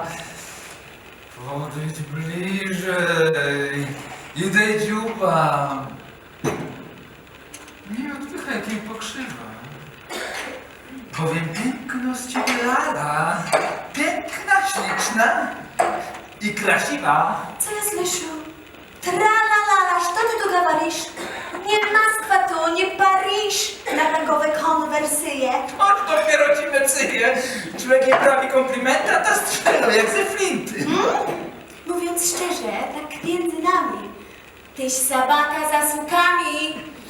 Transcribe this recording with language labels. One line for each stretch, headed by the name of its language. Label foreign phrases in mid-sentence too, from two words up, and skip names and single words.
Polish: Podejdź bliżej i dej dziuba. Nie odpychaj tej pokrzywa. Powiem piękno z ciebie lala. Piękna, śliczna i krasiwa. Co jest, Lesiu? Tralalala,
Russian: что ты tu говоришь?
Polish: Nie Moskwa tu, nie Paryż na takowe konwersje. On dopiero ci mecyje. Człowiek nie prawi komplimenta, ta strzela jak ze flinty. Mówiąc szczerze, tak między nami, tyś sabaka za sukami.